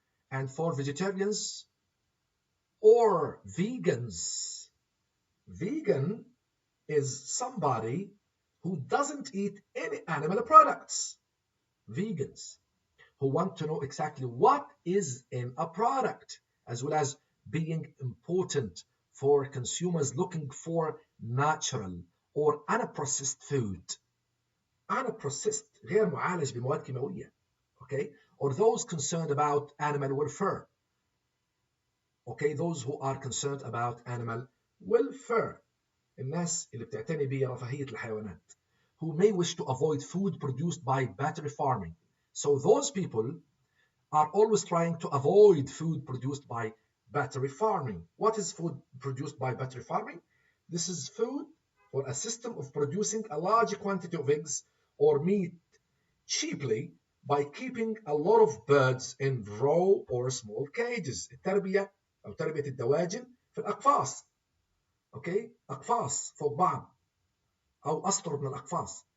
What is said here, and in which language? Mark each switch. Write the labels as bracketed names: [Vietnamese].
[English] And for vegetarians or vegans, vegan is somebody who doesn't eat any animal products. Vegans who want to know exactly what is in a product, as well as being important for consumers looking for natural or unprocessed food. [Arabic] Unprocessed غير معالج بمواد كيماوية. [English] Okay? Or those concerned about animal welfare. Okay? Those who are concerned about animal welfare. [Arabic] الناس اللي بتعتني برفاهية الحيوانات. [English] Who may wish to avoid food produced by battery farming. So those people are always trying to avoid food produced by battery farming. What is food produced by battery farming? This is food or a system of producing a large quantity of eggs or meat cheaply by keeping a lot of birds in raw or small cages. [Arabic] التربية أو تربية الدواجن في الأقفاص. [English] Okay? [Arabic] أقفاص فوق بعض أو أسطر من الأقفاص.